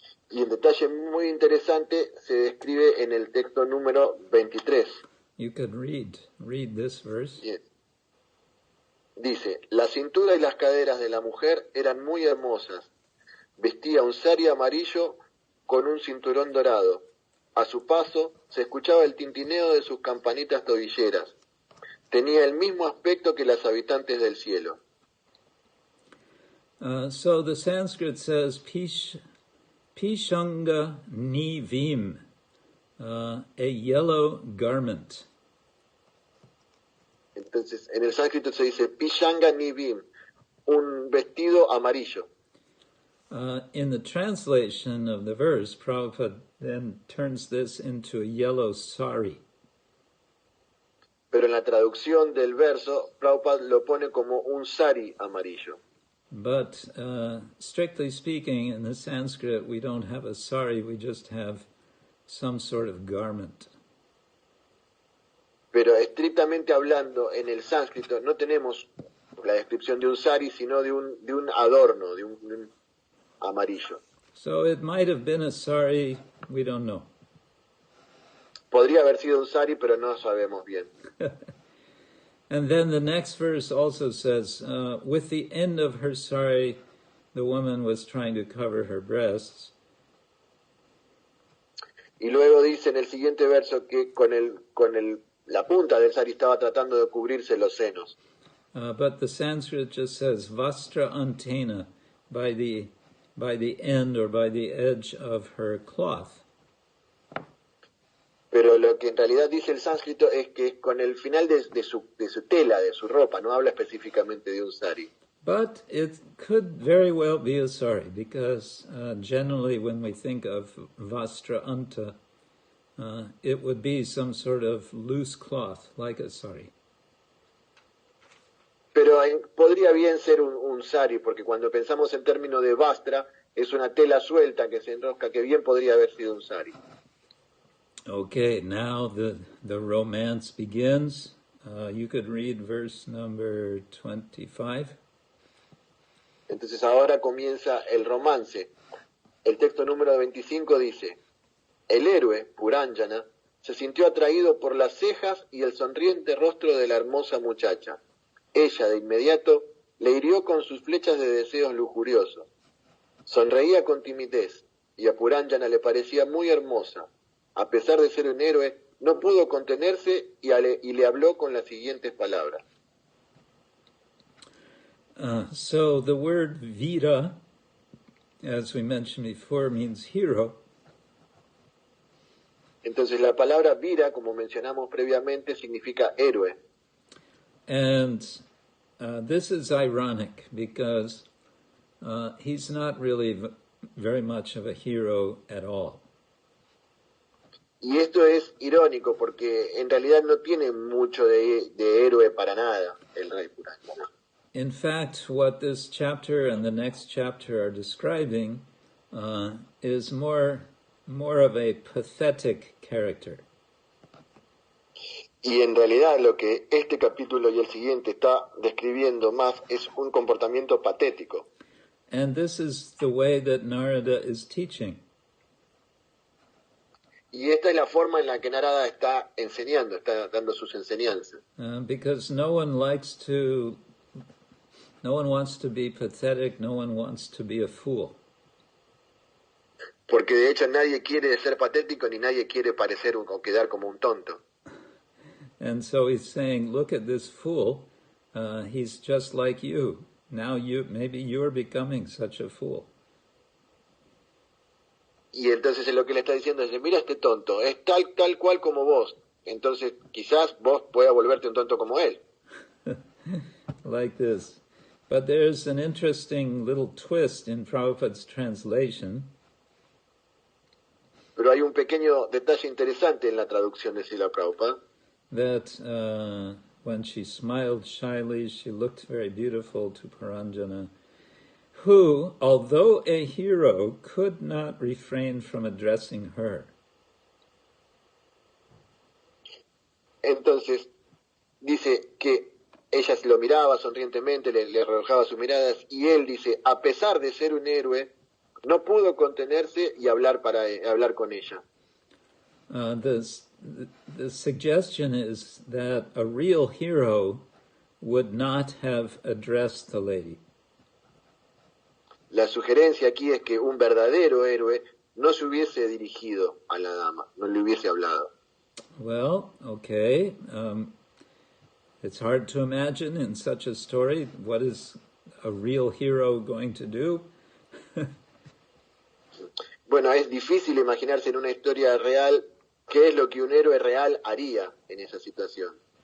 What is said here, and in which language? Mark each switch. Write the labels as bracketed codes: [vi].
[es] Y un detalle muy interesante se describe en el texto número 23. [en] You could read this verse. Yes. [es] Dice, la cintura y las caderas de la mujer eran muy hermosas. Vestía un sari amarillo con un cinturón dorado. A su paso se escuchaba el tintineo de sus campanitas tobilleras. Tenía el mismo aspecto que las habitantes del cielo. [en] So the Sanskrit says Pishanga Nivim, a yellow garment. [es] Entonces, en el sánscrito se dice Pishanga Nivim, un vestido amarillo. [en] In the translation of the verse, Prabhupada then turns this into a yellow sari. [es] Pero en la traducción del verso, Prabhupada lo pone como un sari amarillo. [en] But strictly speaking, in the Sanskrit, we don't have a sari, we just have some sort of garment. [es] Pero estrictamente hablando, en el sánscrito no tenemos la descripción de un sari, sino de un adorno, de un amarillo. [en] So it might have been a sari, we don't know. [es] Podría haber sido un sari, pero no sabemos bien. [en] And then the next verse also says, with the end of her sari, the woman was trying to cover her breasts. [es] Y luego dice en el siguiente verso que la punta del sari estaba tratando de cubrirse los senos. [en] But the Sanskrit just says vastra antena, by the end or by the edge of her cloth. [es] Pero lo que en realidad dice el sánscrito es que es con el final de su tela, de su ropa, no habla específicamente de un sari. [en] But it could very well be a sari, because generally when we think of vastra anta, it would be some sort of loose cloth, like a sari. [es] Pero podría bien ser un sari, porque cuando pensamos en términos de vastra, es una tela suelta que se enrosca, que bien podría haber sido un sari. [en] Okay, now the romance begins. You could read verse number 25. [es] Entonces ahora comienza el romance. El texto número 25 dice: el héroe, Puranjana, se sintió atraído por las cejas y el sonriente rostro de la hermosa muchacha. Ella, de inmediato, le hirió con sus flechas de deseos lujuriosos. Sonreía con timidez, y a Puranjana le parecía muy hermosa. A pesar de ser un héroe, no pudo contenerse y le habló con las siguientes palabras. [en] So the word Vira, as we mentioned before, means hero. [es] Entonces la palabra vira, como mencionamos previamente, significa héroe. [en] And this is ironic because he's not really very much of a hero at all. [es] Y esto es irónico porque en realidad no tiene mucho de héroe para nada el rey Puranjana. [en] In fact, what this chapter and the next chapter are describing is more of a pathetic character. [es] Y en realidad lo que este capítulo y el siguiente está describiendo más es un comportamiento patético. [en] And this is the way that Narada is teaching. [es] Y esta es la forma en la que Narada está enseñando, está dando sus enseñanzas. [en] Because no one wants to be pathetic, no one wants to be a fool. [es] Porque de hecho nadie quiere ser patético ni nadie quiere parecer o quedar como un tonto. [en] And so he's saying, look at this fool, he's just like you. Now maybe you're becoming such a fool. [es] Y entonces lo que le está diciendo es, mira este tonto, es tal cual como vos. Entonces quizás vos puedas volverte un tonto como él. [en] Like this. But there's an interesting little twist in Prabhupada's translation. [es] Pero hay un pequeño detalle interesante en la traducción de Srila Prabhupada. [en] That when she smiled shyly, she looked very beautiful to Puranjana, who, although a hero, could not refrain from addressing her. [es] Entonces, dice que ella se lo miraba sonrientemente, le arrojaba sus miradas, y él dice, a pesar de ser un héroe, no pudo contenerse y hablar con ella. [en] The suggestion is that a real hero would not have addressed the lady. [es] La sugerencia aquí es que un verdadero héroe no se hubiese dirigido a la dama, no le hubiese hablado. [en] Well, okay. It's hard to imagine in such a story what is a real hero going to do. [es] Bueno, es difícil imaginarse en una historia real qué es lo que un héroe real haría en esa situación.